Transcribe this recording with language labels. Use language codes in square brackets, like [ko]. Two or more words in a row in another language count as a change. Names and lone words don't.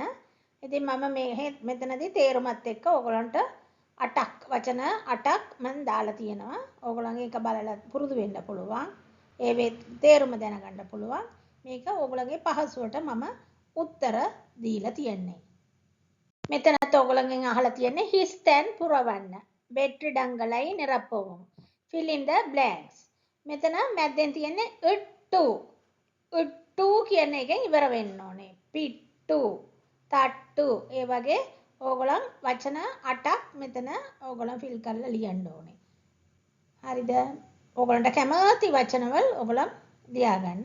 [si] ඉතින් මම මෙතනදී තේරුමත් එක්ක ඕගලන්ට 8ක් වචන 8ක් මම දාලා තියෙනවා. ඕගලන් ඒක බලලා පුරුදු වෙන්න පුළුවන්. ඒවේ තේරුම දැනගන්න පුළුවන්. මේක ඕගලගේ පහසුවට මම උත්තර දීලා තියෙන්නේ. මෙතනත් ඕගලගෙන් අහලා තියෙන්නේ හිස් තැන් පුරවන්න. [ta] வெற்றிடங்களை நிரப்பவும். [en] Fill in the blanks. [si] මෙතන මැද්දෙන් තියෙන්නේ ඉට්ටු කියන එකෙන් ඉවර වෙන්න ඕනේ. පිට්ටු, තට්ටු ඒ වගේ ඕගලන් වචන 8ක් මෙතන ඕගලන් ෆිල් කරලා ලියන්න ඕනේ. හරිද? ඕගලන්ට කැමති වචනවල ඕගලන් ලියා ගන්න.